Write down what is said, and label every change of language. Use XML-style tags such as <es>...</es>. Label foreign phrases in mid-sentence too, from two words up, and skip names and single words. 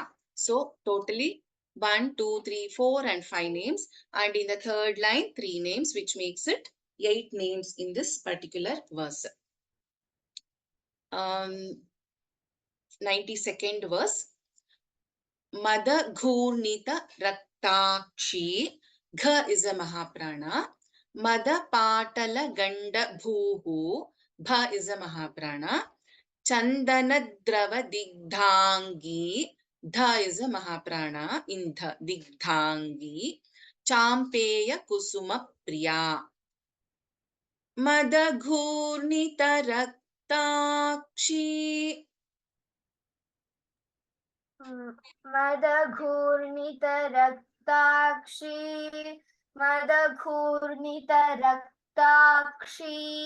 <en>So totally 1, 2, 3, 4 and 5 names, and in the third line 3 names, which makes it 8 names in this particular verse. 92nd verse.</en> <sa>मद घूर्णित रक्ताक्षी.</sa> <en>Gha is a Mahaprana.</en> <sa>मद पाटल गण्ड भूः.</sa> <en>Bha is a Mahaprana.</en> <sa>चन्दनद्रव दिग्धाङ्गी.</sa> <en>Dha is a Mahaprana. In Dha Digdhangi.</en> <sa>चाम्पेय कुसुम प्रिया. मद घूर्णित रक्ताक्षी. मदघूर्णितरक्ताक्षी मदघूर्णितरक्ताक्षी</sa>